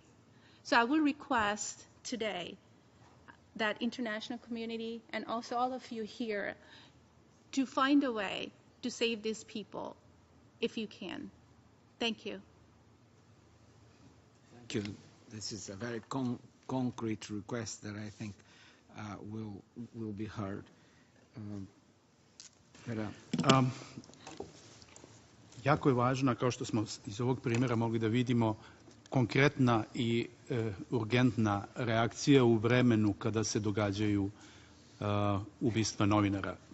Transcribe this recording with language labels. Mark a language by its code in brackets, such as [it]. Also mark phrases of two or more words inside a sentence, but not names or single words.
[en] So I will request today that international community and also all of you here to find a way to save these people if you can. Thank you. Thank you. This is a very concrete request that I think will be heard. [bs] Jako je važna, kao što smo iz ovog primjera mogli da vidimo, konkretna i urgentna reakcija u vremenu kada se događaju ubistva novinara.